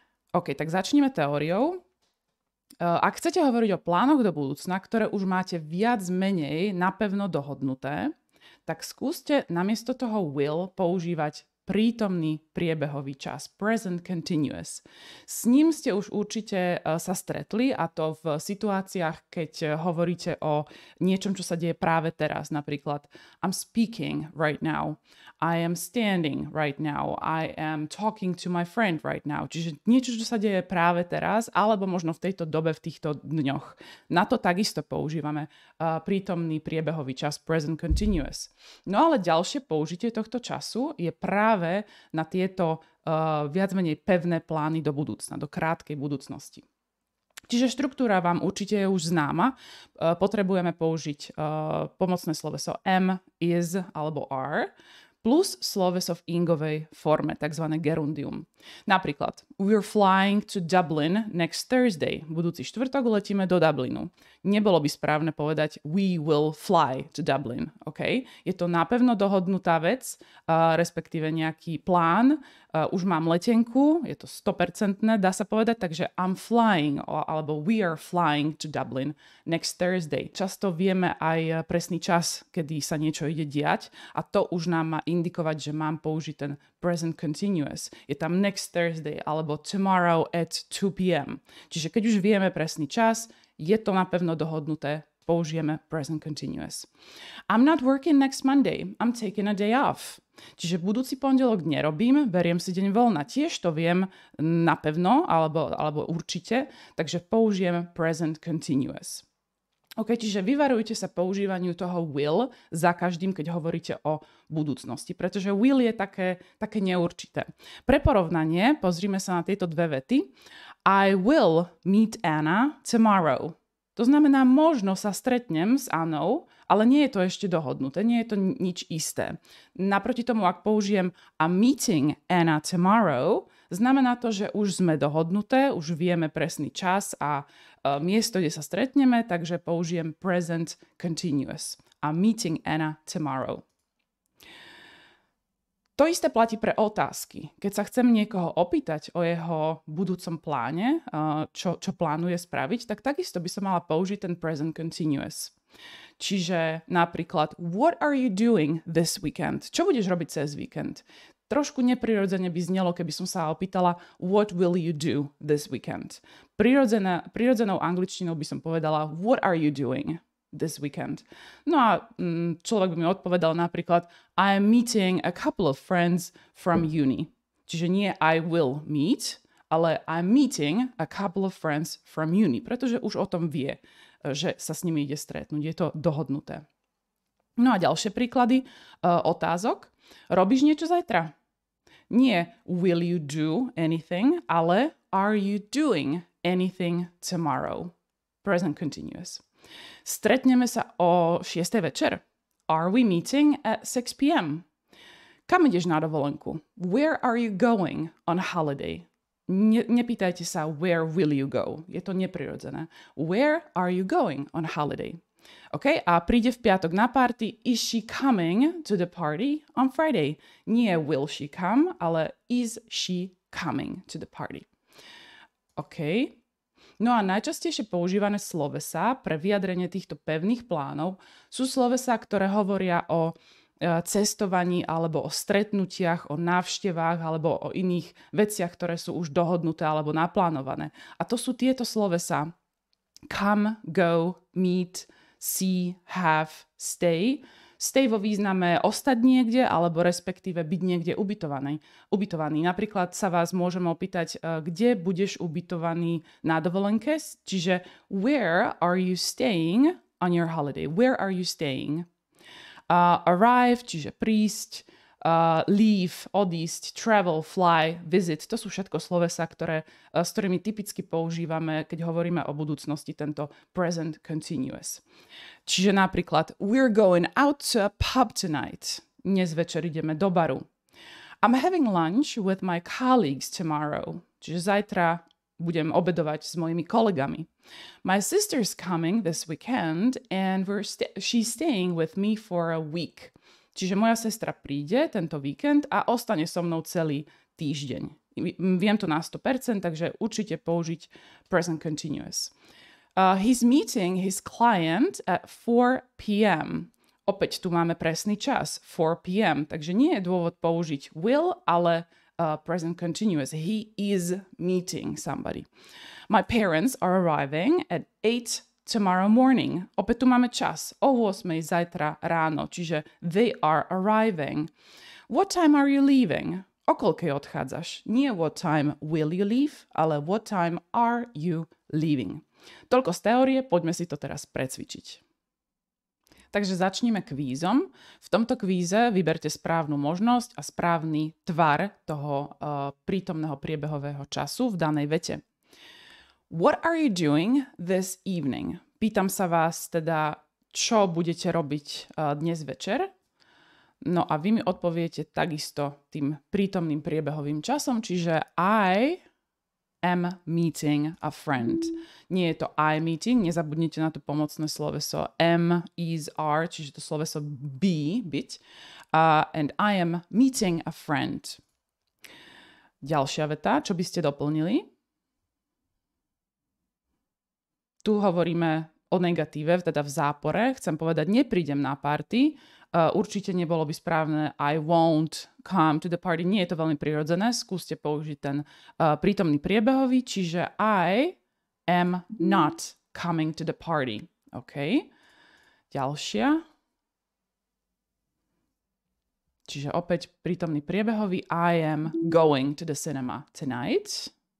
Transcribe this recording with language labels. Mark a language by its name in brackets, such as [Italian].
[Slovak] OK, tak začneme teóriou. Ak chcete hovoriť o plánoch do budúcna, ktoré už máte viac menej napevno dohodnuté, tak skúste namiesto toho will používať prítomný priebehový čas, present continuous. S ním ste už určite sa stretli, a to v situáciách, keď hovoríte o niečom, čo sa deje práve teraz. [English] Napríklad I'm speaking right now, I am standing right now, I am talking to my friend right now. [Slovak] Čiže niečo, čo sa deje práve teraz, alebo možno v tejto dobe, v týchto dňoch. Na to takisto používame prítomný priebehový čas, present continuous. No ale ďalšie použitie tohto času je práve na tieto viac menej pevné plány do budúcna, do krátkej budúcnosti. Čiže štruktúra vám určite je už známa. Potrebujeme použiť pomocné sloveso am, is alebo are, plus sloveso v ingovej forme, tzv. Gerundium. [English] Napríklad, we're flying to Dublin next Thursday. [Slovak] Budúci štvrtok letíme do Dublinu. Nebolo by správne povedať [English] we will fly to Dublin. [Slovak] Okay? Je to napevno dohodnutá vec, respektíve nejaký plán. Už mám letenku, je to 100%, dá sa povedať, takže [English] I'm flying, [Slovak] alebo [English] we are flying to Dublin next Thursday. [Slovak] Často vieme aj presný čas, kedy sa niečo ide diať, a to už nám má indikovať, že mám použiť ten present continuous. Je tam [English] next Thursday [Slovak] alebo [English] tomorrow at 2 p.m. [Slovak] Čiže keď už vieme presný čas, je to napevno dohodnuté, použijeme present continuous. [English] I'm not working next Monday. I'm taking a day off. [Slovak] Čiže budúci pondelok nerobím, beriem si deň voľna. Tiež to viem napevno alebo určite, takže použijem present continuous. OK, čiže vyvarujte sa používaniu toho will za každým, keď hovoríte o budúcnosti, pretože will je také neurčité. Pre porovnanie, pozrime sa na tieto dve vety. [English] I will meet Anna tomorrow. [Slovak] To znamená, možno sa stretnem s Annou, ale nie je to ešte dohodnuté, nie je to nič isté. Naproti tomu, ak použijem [English] I'm meeting Anna tomorrow, [Slovak] znamená to, že už sme dohodnuté, už vieme presný čas a miesto, kde sa stretneme, takže použijem present continuous. [English] I'm meeting Anna tomorrow. [Slovak] To isté platí pre otázky. Keď sa chcem niekoho opýtať o jeho budúcom pláne, čo plánuje spraviť, tak takisto by som mala použiť ten present continuous. Čiže napríklad, [English] what are you doing this weekend? [Slovak] Čo budeš robiť cez víkend? Trošku neprirodzene by znelo, keby som sa opýtala, [English] what will you do this weekend? [Slovak] Prirodzenou angličtinou by som povedala, [English] what are you doing this weekend? [Slovak] No a človek by mi odpovedal napríklad, [English] I am meeting a couple of friends from uni. [Slovak] Čiže nie [English] I will meet, [Slovak] ale [English] I'm meeting a couple of friends from uni, [Slovak] pretože už o tom vie, že sa s nimi ide stretnúť. Je to dohodnuté. No a ďalšie príklady otázok. Robíš niečo zajtra? Nie [English] will you do anything, [Slovak] ale [English] are you doing anything tomorrow? [Slovak] Present continuous. Stretneme sa o 6. večer. [English] Are we meeting at 6 p.m.? [Slovak] Kam ideš na dovolenku? [English] Where are you going on holiday? [Slovak] Nepýtajte sa [English] where will you go. [Slovak] Je to neprirodzené. [English] Where are you going on holiday? OK, [Slovak] a príde v piatok na [English] party. Is she coming to the party on Friday? [Slovak] Nie [English] will she come, [Slovak] ale [English] is she coming to the party? OK. [Slovak] No a najčastejšie používané slovesá pre vyjadrenie týchto pevných plánov sú slovesá, ktoré hovoria o cestovaní alebo o stretnutiach, o návštevách alebo o iných veciach, ktoré sú už dohodnuté alebo naplánované. A to sú tieto slovesá come, go, meet, see, have, stay. Stay vo význame ostať niekde alebo respektíve byť niekde ubytovaný. Napríklad sa vás môžeme opýtať, kde budeš ubytovaný na dovolenke, čiže [English] where are you staying on your holiday? Where are you staying? Arrive, [Slovak] čiže prísť, [English] leave, [Slovak] odísť, [English] travel, fly, visit. [Slovak] To sú všetko slovesá, s ktorými typicky používame, keď hovoríme o budúcnosti, tento present continuous. [English] Čiže napríklad, we're going out to a pub tonight. [Slovak] Dnes večer ideme do baru. [English] I'm having lunch with my colleagues tomorrow. [Slovak] Čiže zajtra budem obedovať s mojimi kolegami. [English] My sister's coming this weekend and she's staying with me for a week. [Slovak] Čiže moja sestra príde tento víkend a ostane so mnou celý týždeň. Viem to na 100%, takže určite použiť present continuous. [English] He's meeting his client at 4 p.m. [Slovak] Opäť tu máme presný čas, 4 p.m. Takže nie je dôvod použiť will, ale present continuous. [English] He is meeting somebody. My parents are arriving at 8 tomorrow morning. [Slovak] Opäť tu máme čas, o 8 zajtra ráno, čiže they are arriving. [English] What time are you leaving? [Slovak] O koľkej odchádzaš? Nie [English] what time will you leave, [Slovak] ale [English] what time are you leaving. [Slovak] Toľko z teórie, poďme si to teraz precvičiť. Takže začneme kvízom. V tomto kvíze vyberte správnu možnosť a správny tvar toho prítomného priebehového času v danej vete. [English] What are you doing this evening? [Slovak] Pýtam sa vás teda, čo budete robiť dnes večer. No a vy mi odpoviete takisto tým prítomným priebehovým časom, čiže [English] I am meeting a friend. [Slovak] Nie je to [English] I meeting, [Slovak] nezabudnite na to pomocné sloveso am, is, are, čiže to sloveso be, byť. [English] And I am meeting a friend. [Slovak] Ďalšia veta, čo by ste doplnili? Tu hovoríme o negatíve, teda v zápore. Chcem povedať, neprídem na party. Určite nebolo by správne [English] I won't come to the party. [Slovak] Nie je to veľmi prirodzené. Skúste použiť ten prítomný priebehový, čiže [English] I am not coming to the party. [Slovak] OK. Ďalšia. Čiže opäť prítomný priebehový. [English] I am going to the cinema tonight.